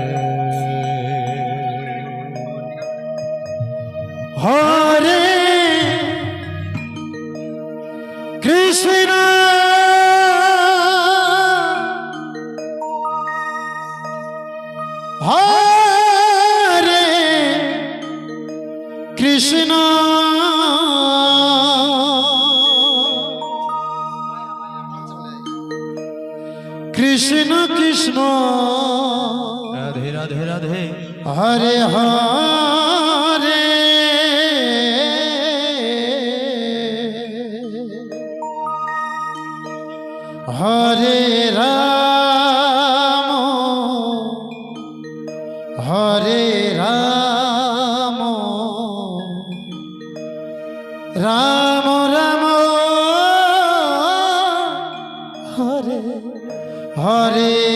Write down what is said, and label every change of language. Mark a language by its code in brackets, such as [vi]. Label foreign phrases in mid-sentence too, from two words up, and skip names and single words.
[sa] হরে কৃষ্ণ হরে কৃষ্ণ কৃষ্ণ কৃষ্ণ রাধে রাধে রাধে হরে হরে হরে রাম হরে রাম রাম রাম হরে হরে